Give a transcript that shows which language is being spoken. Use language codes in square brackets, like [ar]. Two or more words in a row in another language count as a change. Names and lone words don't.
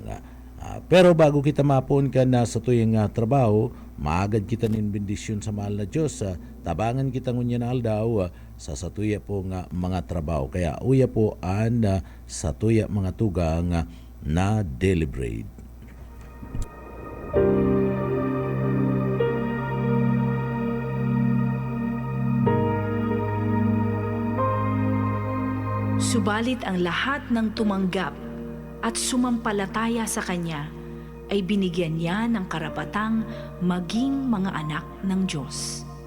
[bik] Pero bago kita mapon ka na sa tuyang trabaho, maagad kita nin bendisyon sa mahal na Diyos. Tabangan kita ngunya na aldaw sa tuya po mga trabaho. Kaya uya po sa tuya mga tugang na deliberate. [tl] Subalit ang lahat ng tumanggap at sumampalataya sa Kanya ay binigyan niya ng karapatang maging mga anak ng Diyos.